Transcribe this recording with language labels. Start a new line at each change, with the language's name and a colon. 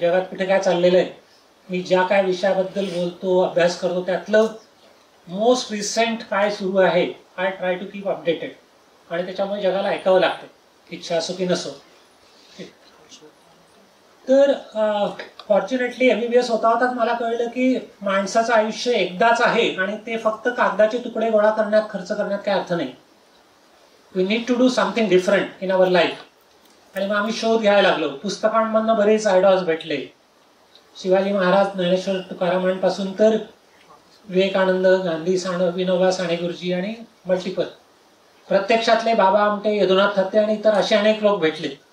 Marathi: जगात कुठे काय चाललेलं आहे, मी ज्या काय विषयाबद्दल बोलतो, अभ्यास करतो, त्यातलं मोस्ट रिसेंट काय सुरू आहे,
English: I try to keep updated.
Marathi: आणि त्याच्यामुळे जगाला ऐकावं लागतं, इच्छा असो की नसो. तर फॉर्च्युनेटली MBBS होताच मला कळलं की माणसाचं आयुष्य एकदाच आहे आणि ते फक्त कागदाचे तुकडे गोळा करण्यात, खर्च करण्यात काही अर्थ नाही.
English: We need to do something different in our life.
Marathi: आणि मग आम्ही शोध घ्यायला लागलो. पुस्तकांमधनं बरेच आयडियाज भेटले. शिवाजी महाराज, ज्ञानेश्वर तुकारामांपासून तर विवेकानंद, गांधी, विनोबा साने गुरुजी आणि मल्टिपल. प्रत्यक्षातले बाबा आमटे, यदुनाथ थत्ते आणि इतर असे अनेक लोक भेटले.